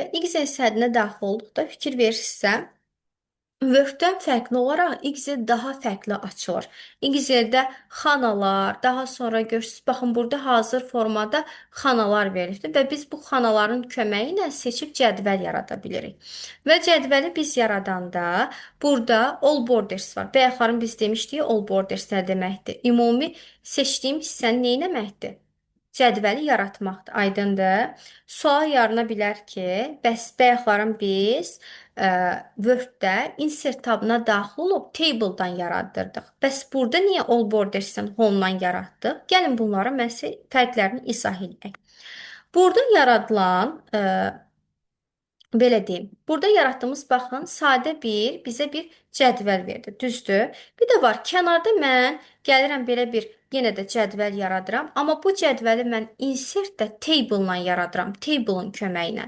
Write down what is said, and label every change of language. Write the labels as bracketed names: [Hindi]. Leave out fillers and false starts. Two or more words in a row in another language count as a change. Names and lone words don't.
[Azerbaijani] Excel sənədinə daxil olduqda fikir verirsinizsə, Word-dən fərqli olaraq Excel daha fərqli açılır. Excel-də xanalar, daha sonra görürsüz, baxın burada hazır formada xanalar verilibdir və biz bu xanaların köməyi ilə seçib cədvəl yarada bilirik. Və cədvəli biz yaradanda burada [English] all borders [Azerbaijani] var. Bayaqların biz demişdik, [English] all borders [Azerbaijani] nə deməkdir? Ümumi seçdiyim hissəni nə etməkdir? Cədvəli yaratmaqdır. Aydındır. Sual yarana bilər ki, bəs bayaqların biz Word-də insert tabına daxil olub table-dan yaraddırdıq. Bəs burada niyə [English] all borders- [Azerbaijani] dən home-dan yaratdıq? Gəlin bunları mən sizə fərqlərini izah edək. Burada yaradılan belə deyim. Burada yaratdığımız baxın, sadə bizə bir cədvəl verdi. Düzdür? Bir də var, kənarda mən gəlirəm belə bir yenə də cədvəl yaradıram, amma bu cədvəli mən insert də table-la yaradıram, table-ın köməyi ilə.